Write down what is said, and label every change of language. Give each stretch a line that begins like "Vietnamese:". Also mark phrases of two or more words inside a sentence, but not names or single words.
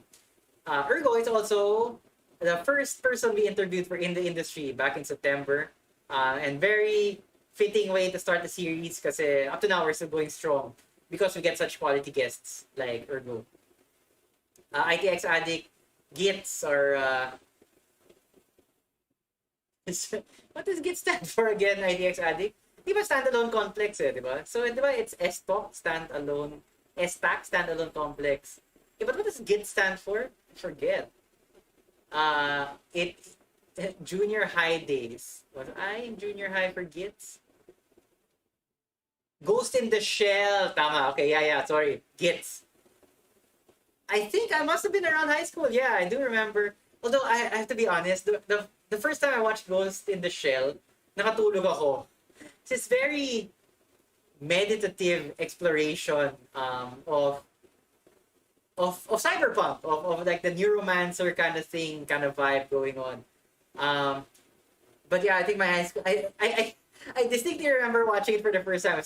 English: Ergo is also the first person we interviewed for in the industry back in September, and very fitting way to start the series because up to now we're still going strong because we get such quality guests like Ergo. ITX Addict, GITS, or what does GIT stand for again, ITX Addict?
Filipino: Di ba
English: standalone complex
Filipino: di ba?
English: So,
Filipino: di ba
English: it's STOC, standalone, STAC, standalone complex. But what does GIT stand for? I forget. It junior high days. Was I in junior high for GITS? Ghost in the Shell. Tama. Okay, yeah. Sorry. GITS. I think I must have been around high school. Yeah, I do remember. Although I have to be honest, the first time I watched Ghost in the Shell,
Filipino: nakatulog ako.
English: It's very meditative exploration of cyberpunk, of like the neuromancer kind of thing, kind of vibe going on. But yeah, I think my high school, I distinctly remember watching it for the first time.